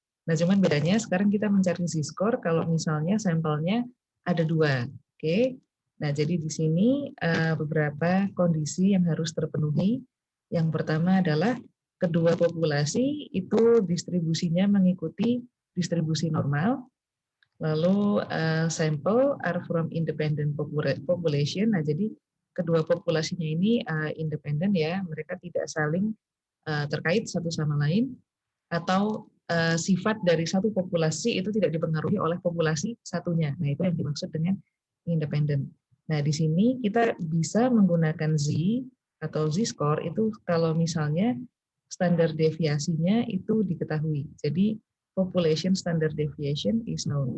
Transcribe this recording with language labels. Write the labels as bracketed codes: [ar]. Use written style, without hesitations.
[id] Nah, cuman bedanya sekarang kita mencari Z-score kalau misalnya sampelnya ada dua. Oke. Nah, jadi di sini beberapa kondisi yang harus terpenuhi. Yang pertama adalah kedua populasi itu distribusinya mengikuti distribusi normal. Lalu sampel [en] are from independent population. [id] Nah, jadi kedua populasinya ini independen ya, mereka tidak saling terkait satu sama lain, atau sifat dari satu populasi itu tidak dipengaruhi oleh populasi satunya. Nah, itu yang dimaksud dengan independen. Nah, di sini kita bisa menggunakan Z atau Z-score itu kalau misalnya standar deviasinya itu diketahui. [en] Jadi population standard deviation is known.